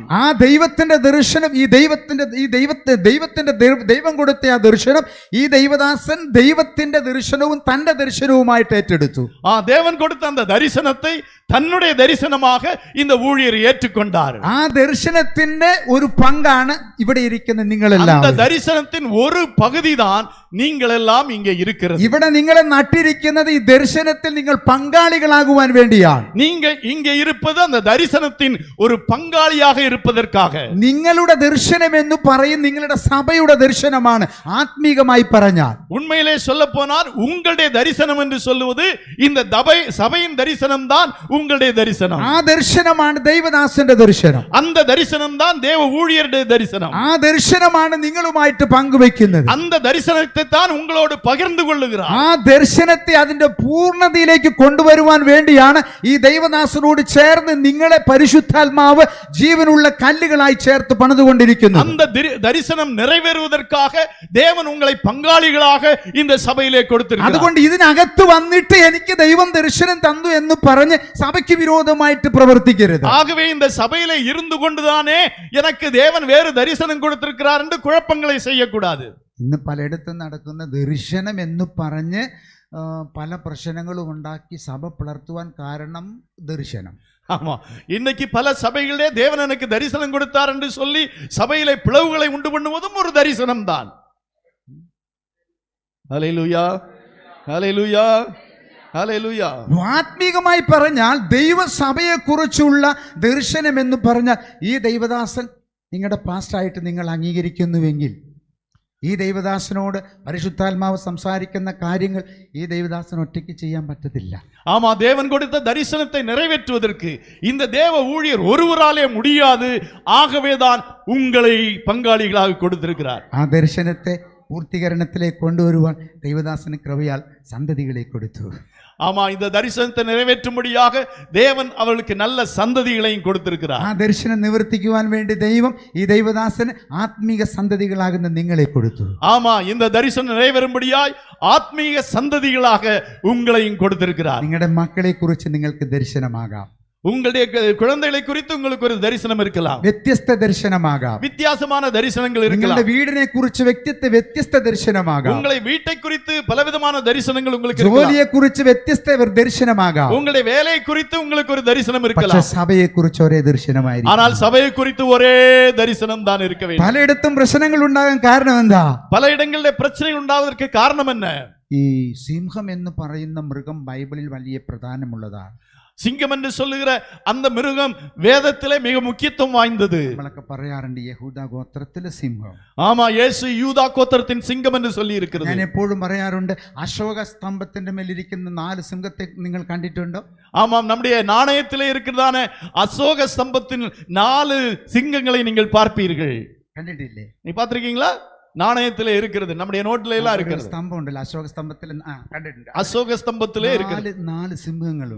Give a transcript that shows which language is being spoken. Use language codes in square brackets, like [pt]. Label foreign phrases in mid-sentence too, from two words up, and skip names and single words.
[ml] ആ ദൈവത്തിന്റെ ദർശനം, ദൈവം കൊടുത്ത ആ ദർശനം ഈ ദൈവദാസൻ ദൈവത്തിന്റെ ദർശനവും തന്റെ ദർശനവുമായിട്ട് ഏറ്റെടുത്തു. [ta] தேவன் கொடுத்த அந்த தரிசனத்தை தன்னுடைய தரிசனமாக இந்த ஊழியர் ஏற்றுக்கொண்டார். [ml] ആ ദർശനത്തിന്റെ ഒരു പങ്കാണ് ഇവിടെ ഇരിക്കുന്ന നിങ്ങളെല്ലാം. [ta] அந்த தரிசனத்தின் ஒரு பகுதிதான் நீங்கள் எல்லாம் இங்கே இருக்கிறது. [ml] ഇവിടെ നിങ്ങളെ നട്ടിരിക്കുന്നത് ഈ ദർശനത്തിൽ നിങ്ങൾ പങ്കാളികളാകുവാൻ വേണ്ടിയാണ്. [ta] நீங்கள் இங்கே இருப்பது அந்த தரிசனத்தின் ஒரு பங்காளியாக இருப்பதற்காக. [ml] നിങ്ങളുടെ ദർശനം എന്ന് പറയും നിങ്ങളുടെ സഭയുടെ ദർശനമാണ്. ആത്മീകമായി പറഞ്ഞാൽ [ta] உண்மையிலே சொல்ல போனால் உங்களுடைய தரிசனம் என்று சொல்லுவது இந்த சபையின் தரிசனம் தான் உங்களுடைய தரிசனம். [ml] ആ ദർശനമാണ് ദൈവദാസന്റെ ദർശനം. [ta] அந்த தரிசனம் தான் தேவ ஊழியருடைய தரிசனம். [ml] ആ ദർശനമാണ് നിങ്ങളുമായിട്ട് പങ്കുവെക്കുന്നത്. [ta] அந்த தரிசனத்தை தான் உங்களோடு பகிர்ந்து கொள்ளுகிறார். [ml] ആ ദർശനത്തെ അതിന്റെ പൂർണ്ണതയിലേക്ക് കൊണ്ടുവരുവാൻ വേണ്ടിയാണ് ഈ ദൈവദാസനോട് ചേർന്ന് നിങ്ങളെ പരിശുദ്ധാത്മാവ് ജീവനുള്ള കല്ലുകളായി ചേർത്ത് പണിതുകൊണ്ടിരിക്കുന്നു. [ta] அந்த தரிசனம் நிறைவேறுவதற்காக தேவன் உங்களை பங்காளிகளாக இந்த சபையிலே கொடுத்திருக்கிறார். [ml] അതുകൊണ്ട് ഇതിനകത്ത് വന്നിട്ട് എനിക്ക് ദൈവം ദർശനം തന്നു എന്ന് പറഞ്ഞ് സഭയ്ക്ക് വിരോധമായിട്ട് പ്രവർത്തിക്കരുത്. [ta] ஆகவே இந்த சபையிலே இருந்து கொண்டுதானே எனக்கு தேவன் வேறு தரிசனம் கொடுத்திருக்கிறார் என்று குழப்பங்களை செய்யக்கூடாது. [ml] ഇന്ന് പലയിടത്തും നടക്കുന്ന ദർശനം എന്ന് പറഞ്ഞ് പല പ്രശ്നങ്ങളും ഉണ്ടാക്കി സഭ പിളർത്തുവാൻ കാരണം ദർശനം. [ta] ஆமா, இன்னைக்கு பல சபைகளிலே தேவன் எனக்கு தரிசனம் கொடுத்தார் என்று சொல்லி சபையிலே பிளவுகளை உண்டு பண்ணுவதும் ஒரு தரிசனம் தான். ஹல்லேலூயா, ஹல்லேலூயா, [ml] ഹല്ലേലൂയ. ആത്മീകമായി പറഞ്ഞാൽ ദൈവസഭയെ കുറിച്ചുള്ള ദർശനം എന്ന് പറഞ്ഞാൽ ഈ ദൈവദാസൻ നിങ്ങളുടെ പാസ്റ്ററായിട്ട് നിങ്ങൾ അംഗീകരിക്കുന്നുവെങ്കിൽ ഈ ദൈവദാസനോട് പരിശുദ്ധാത്മാവ് സംസാരിക്കുന്ന കാര്യങ്ങൾ ഈ ദൈവദാസന് ഒറ്റയ്ക്ക് ചെയ്യാൻ പറ്റത്തില്ല. [ta] ஆமா, தேவன் கொடுத்த தரிசனத்தை நிறைவேற்றுவதற்கு இந்த தேவ ஊழியர் ஒருவராலே முடியாது. ஆகவேதான் உங்களை பங்காளிகளாக கொடுத்திருக்கிறார். [ml] ആ ദർശനത്തെ പൂർത്തീകരണത്തിലേക്ക് കൊണ്ടുവരുവാൻ ദൈവദാസന് കൃപയാൽ സന്തതികളെ കൊടുത്തു. [ta] ஆமா, இந்த தரிசனத்தை நிறைவேற்றும்படியாக தேவன் அவளுக்கு நல்ல சந்ததிகளையும் கொடுத்திருக்கிறார். [ml] ആ ദർശനം നിവർത്തിക്കുവാൻ വേണ്ടി ദൈവം ഈ ദൈവദാസന് ആത്മീക സന്തതികളാകുന്ന നിങ്ങളെ കൊടുത്തു. [ta] ஆமா, இந்த தரிசனம் நிறைவேறும்படியாய் ஆத்மீக சந்ததிகளாக உங்களையும் கொடுத்திருக்கிறார். [ml] നിങ്ങളുടെ മക്കളെ കുറിച്ച് നിങ്ങൾക്ക് ദർശനമാകാം. [ta] உங்களுடைய குழந்தைகளை குறித்து உங்களுக்கு ஒரு தரிசனம் இருக்கலாம். [ml] വ്യത്യസ്ത ദർശനമാകാം. [ta] வித்தியாசமான தரிசனங்கள் [ml] നിങ്ങളുടെ [ta] இருக்கலாம். [ml] വീടിനെ കുറിച്ച് വ്യത്യസ്ത ദർശനമാകാം. [ta] உங்களை வீட்டை குறித்து பலவிதமான தரிசனங்கள் உங்களுக்கு இருக்கலாம். [ml] ജോലിയെ കുറിച്ച് വ്യത്യസ്ത ദർശനമാകാം. [ta] உங்களுடைய வேலையை குறித்து உங்களுக்கு ஒரு தரிசனம் [ml] പക്ഷേ [ta] இருக்கலாம். [ml] സഭയെ കുറിച്ച് ഒരേ ദർശനമായിരിക്കും. [ta] ஆனால் சபையை குறித்து ஒரே தரிசனம் தான் இருக்க வேண்டும். [ml] പലയിടത്തും പ്രശ്നങ്ങൾ ഉണ്ടാകാൻ കാരണം എന്താ? [ta] பல இடங்களிலே பிரச்சனைகள் உண்டாவதற்கு காரணம் என்ன? [ml] ഈ സിംഹം എന്ന് പറയുന്ന മൃഗം ബൈബിളിൽ വലിയ പ്രധാനമുള്ളതാണ്. [ta] சிங்கம் என்று சொல்லுகிற அந்த மிருகம் வேதத்திலே மிக முக்கியத்துவம் வாய்ந்தது. [ml] നമ്മളൊക്കെ പറയാറുണ്ട് യഹൂദ ഗോത്രത്തിലെ സിംഹം. [ta] ஆமா, இயேசு யூதா கோத்திரத்தின் சிங்கம் என்று சொல்லி இருக்கிறது. [ml] ഞാൻ എപ്പോഴും പറയാറുണ്ട് അശോക സ്തംഭത്തിന്റെ മേലിരിക്കുന്ന 4 സിംഹത്തെ നിങ്ങൾ കണ്ടിട്ടുണ്ടോ? [ta] ஆமாம், நம்முடைய நாணயத்திலே இருக்கிறதான அசோக ஸ்தம்பத்தின் 4 சிங்கங்களை நீங்கள் பார்ப்பீர்கள். [ml] കണ്ടിട്ടില്ലേ? [ta] நீ பார்த்திருக்கீங்களா? நாணயத்திலே இருக்கிறது, நம்முடைய நோட்ல எல்லாம் இருக்கிறது. [ml] സ്തംഭം ഉണ്ടല്ലോ അശോക സ്തംഭത്തിൽ. കണ്ടിട്ടുണ്ട്. [ta] அசோக ஸ்தம்பத்திலே இருக்கிறது. [ml] 4 സിംഹങ്ങളുണ്ട്.